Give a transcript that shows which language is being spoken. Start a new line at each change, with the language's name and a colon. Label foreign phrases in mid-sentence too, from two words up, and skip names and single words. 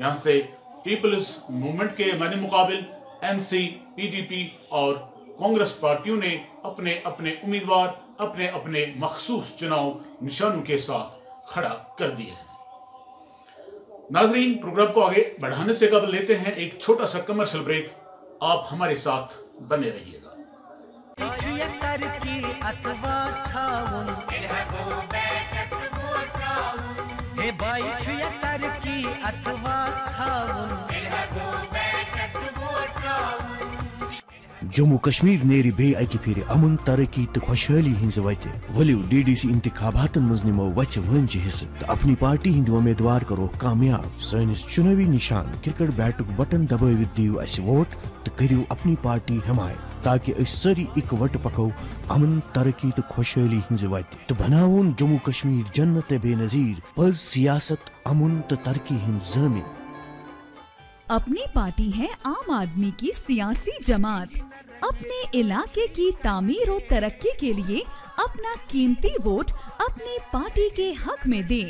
Hindi: यहां से पीपल्स मूवमेंट के मद्दे मुकाबिल एनसी, पीडीपी और कांग्रेस पार्टियों ने अपने अपने उम्मीदवार अपने अपने मखसूस चुनाव निशानों के साथ खड़ा कर दिए हैं। नाजरीन, प्रोग्राम को आगे बढ़ाने से कबल लेते हैं एक छोटा सा
English: commercial break.
Hindi: आप हमारे साथ बने रहिएगा।
Kashmiri: जम्मू कश्मीर नेरी बे अकि फिर अमन तरक्की तो खुशहाली हिंज वत वलियो डीडीसी इंतखाबातन मज निमो वच वंज हिस्स तो अपनी पार्टी हिंद उम्मीदवार करो कामयाब। सानिस चुनावी निशान क्रिकेट बैटुक बटन दबावित दियो अस वोट तो करियो अपनी पार्टी हिमायत, ताकि अस सारी इकवट पको अमन तरक्की तो खुशहाली हिंज वत तो बनावन जम्मू कश्मीर जन्नत बेनजीर पर सियासत अमन तो तरक्की हिंद ज़मीन।
Hindi: अपनी पार्टी है आम आदमी की सियासी जमात। अपने इलाके की तामीर और तरक्की के लिए अपना कीमती वोट अपनी पार्टी के हक में दें।